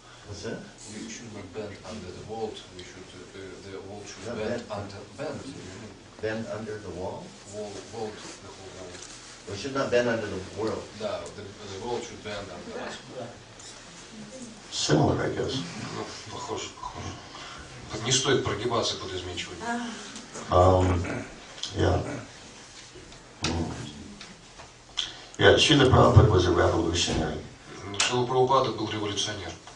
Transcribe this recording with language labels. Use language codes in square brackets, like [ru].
[en] What's that? We should not bend under the world, the world should Not bend bend. bend. Bend under the wall? World, the whole world. We should not bend under the world. Да, the world should bend under us. Similar, I guess. [ru] Ну, похоже. Так не стоит прогибаться под изменчивым. [en] Yeah. Yeah, Srila Prabhupada was a revolutionary. [ru] Шрила Прабхупада был революционер.